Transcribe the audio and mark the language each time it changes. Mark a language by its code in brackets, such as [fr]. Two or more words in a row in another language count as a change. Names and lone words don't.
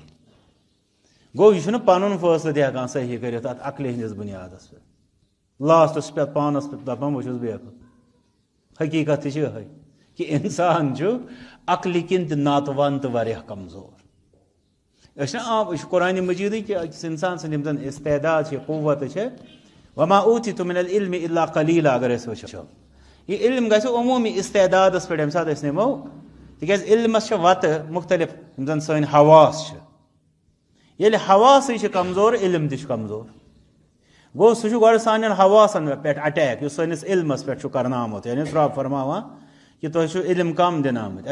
[ks] گوٚو یہِ چھُنہٕ پنُن فٲصلہٕ تہِ ہٮ۪کان صحیح کٔرِتھ اتھ عقلہِ ہٕنٛدِس بُنیادس پٮ۪ٹھ. لاسٹس پٮ۪ٹھ پانس پٮ۪ٹھ دپان بہٕ چھُس بیقل. حقیٖقت تہِ چھِ یِہے کہِ انسان چھُ عقلہِ کِنۍ تہِ ناتوان تہٕ واریاہ کمزور. أسۍ چھِنہ عام یہِ چھُ قرآنِ مجیٖدٕے کہِ أکِس انسان سٕنٛدۍ یِم زن استعداد چھِ قوت چھِ [ar] وما اوٗتیتُم من العلم الا قلیٖلا [ks] اگر أسۍ وٕچھو. یہِ علم گژھِ عموٗمی استعدادس پٮ۪ٹھ ییٚمہِ ساتہٕ أسۍ نِمو تِکیٛازِ علمس چھِ وتہٕ مختلف یِم زن سٲنۍ حواس چھِ. ییٚلہِ حواسٕے چھِ کمزور علم تہِ چھُ کمزور. گوٚو سُہ چھُ گۄڈٕ سانٮ۪ن حواسن پٮ۪ٹھ اٹیک یُس سٲنِس علمس پٮ۪ٹھ چھُ کرناومُت یعنی رب فرماوان کہِ تۄہہِ چھُو علم کم دِنہٕ آمٕتۍ.